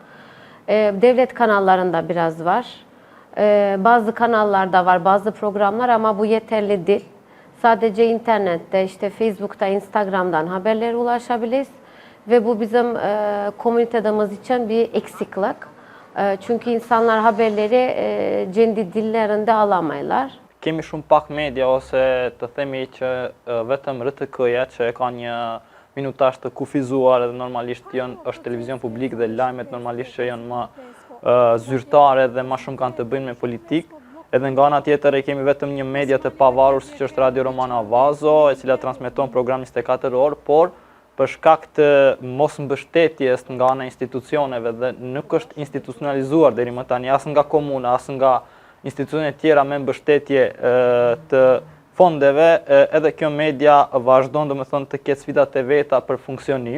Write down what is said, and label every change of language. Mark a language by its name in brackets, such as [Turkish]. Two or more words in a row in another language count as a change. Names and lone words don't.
[Turkish] Devlet kanallarında biraz var. Bazı kanallarda var, bazı programlar ama bu yeterli değil. Sadece internette, işte Facebook'ta, Instagram'dan haberlere ulaşabiliriz ve bu bizim komünitemiz için bir eksiklik. Çünkü insanlar haberleri kendi dillerinde alamaylar. [Albanian] Kemi shumë pak media ose të themi që vetëm RTK-ja që ka një minutazh të kufizuar edhe normalisht është televizion publik dhe lajmet normalisht që janë më zyrtare dhe më shumë kanë të bëjnë me politikë. Edhe nga ana tjetër e kemi vetëm një media të pavarur siç është Radio Romana Avazo, e cila transmeton program 24 orë, por për shkak të mosmbështetjes nga ana e institucioneve dhe nuk është institucionalizuar deri më tani as nga komuna, as nga institucionet tjera me mbështetje të fondeve, edhe kjo media vazhdon domethënë të ketë sfidat e veta për funksionim.